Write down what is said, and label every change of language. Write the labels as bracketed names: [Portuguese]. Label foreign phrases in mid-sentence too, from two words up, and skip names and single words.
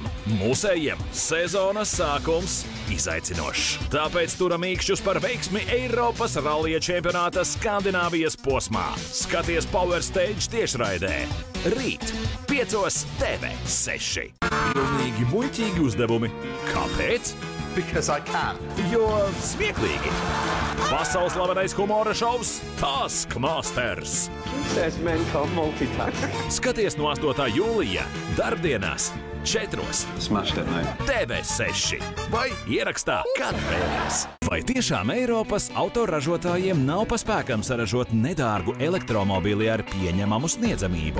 [Latvian] Mūsējiem sezonas sākums izaicinošs. Tāpēc turam īkšķus par veiksmi Eiropas rallija čempionāta Skandināvijas posmā. Skaties Power Stage tiešraidē. Rīt 5 TV6. Pilnīgi muļķīgi uzdevumi. Kāpēc? [English] Because I can. [Latvian] Jo smieklīgi. Pasaules slavenais humora šovs Taskmasters. [English] Says men can't multitask. [Latvian] Skaties no 8. jūlija darbdienās 4. [English] Smashed it, mate. [Latvian] TV6 vai ierakstā, kad vēlies. Vai tiešām Eiropas autoražotājiem nav pa spēkam saražot nedārgu elektromobili ar pieņemamu sniedzamību?